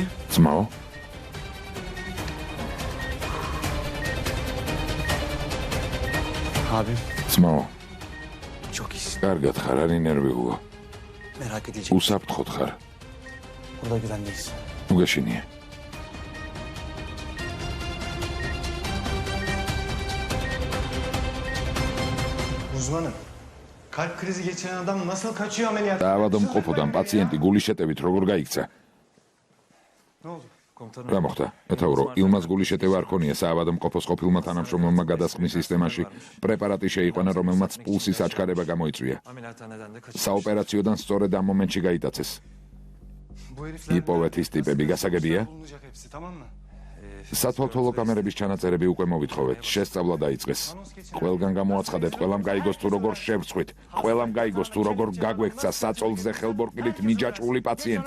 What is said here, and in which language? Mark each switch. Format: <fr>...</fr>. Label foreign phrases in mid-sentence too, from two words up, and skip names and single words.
<ka>ძმაო.</ka> <tr>Abi.</tr> <ka>ძმაო.</ka> <tr>Çok iyisin.</tr> <ka>კარგად ხარ, არ ინერვიულო.</ka> <tr>Merak edilecek.</tr> <ka>უსაფრთხოდ ხარ.</ka> <tr>Burada güvendeyiz.</tr> <ka>უგეშინია.</ka> <tr>Uzmanım. Kalp krizi geçiren adam nasıl kaçıyor ameliyat?</tr> <ka>დაავადმყოფოდან პაციენტი გულის შეტევით როგორ გაიქცა?</ka> <tr>Ne oldu? Komutanım.</tr> <ka>რა მოხდა? მეთაურო, ილმას გულის შეტევა არ ქონია საავადმყოფოს ყოფილმა თანამშრომელმა გადასხმის სისტემაში. პრეპარატი შეიყვანა, რომელმაც პულსის აჩქარება გამოიწვია.</ka> <tr>Ameliyathaneden de kaçıyor.</tr> <ka>საოპერაციოდან სწორედ ამ მომენტში გაიტაცეს.</ka> <tr>Bu herifler</tr> <ka>იპოვეთ ის ტიპები, გასაგებია?</ka> <tr>bulunacak hepsi, tamam mı?</tr> <ka>სათვალთვალო კამერების ჩანაწერები უკვე მოვითხოვეთ. შესწავლა დაიწყეს. ყველგან გამოაცხადეთ, ყველამ გაიგოს თუ როგორ შევწყვით. ყველამ გაიგოს თუ როგორ გაგვექცა საწოლზე ხელბორყილით მიჯაჭვული პაციენტი.</ka>